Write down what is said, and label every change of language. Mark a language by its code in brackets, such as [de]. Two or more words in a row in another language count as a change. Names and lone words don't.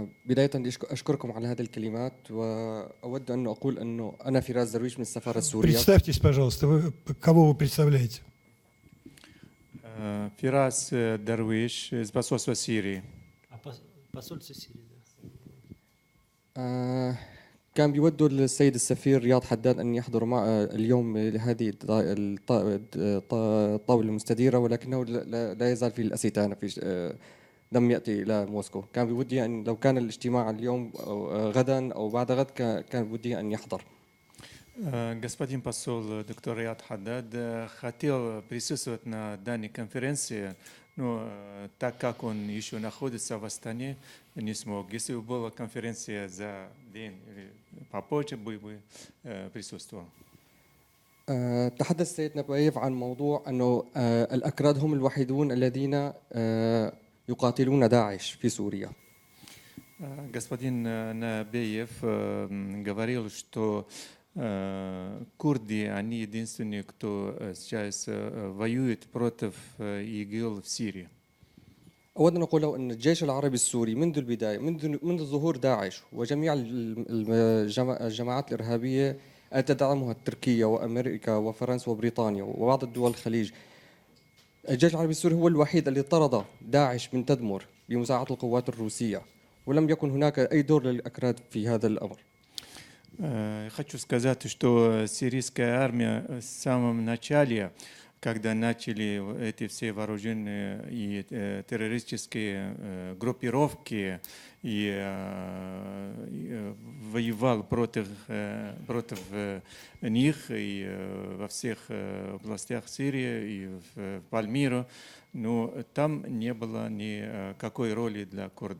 [ar] بداية بدي أشكركم على هذه الكلمات وأود أن أقول أنه أنا فراس درويش من السفارة السورية. [ru] Представьтесь, пожалуйста, кого вы представляете? Фирас Дарвиш из посольства Сирии. Посольство Сирии, да. [ar] كان بيودوا السيد السفير رياض حداد أن يحضر اليوم لهذه الطاولة المستديرة، ولكنه لا يزال في الأستانة، لم يأتي إلى موسكو. كان بودي أن لو كان الاجتماع اليوم أو غدا أو بعد غد كان بودي أن يحضر. [ru] Господин посол доктор Рияд Хаддад хотел присутствовать на данной конференции, но так как он еще находится в Астане, не смог. Если бы была конференция за день или попозже, бы присутствовал. [ar] تحدث السيد نبايف عن موضوع أنه الأكراد هم الوحيدون الذين يقاتلون داعش في سوريا. [ru] Господин Набиев говорил, что курды, они единственные, кто сейчас воюет против ИГИЛ в Сирии. [ar] أود أن أقول له أن الجيش العربي السوري منذ البداية منذ ظهور داعش وجميع الجماعات الإرهابية التي تدعمها تركيا وأمريكا وفرنسا وبريطانيا وبعض الدول الخليج، الجيش العربي السوري هو الوحيد الذي طرد داعش من تدمر بمساعدة القوات الروسية، ولم يكن هناك أي دور للأكراد في هذا الأمر. [ru] Хочу сказать, что сирийская армия в самом начале, когда начали эти все вооруженные и террористические группировки, и воевал против них и во всех областях Сирии и в Пальмиру, но там не было никакой роли для курдов.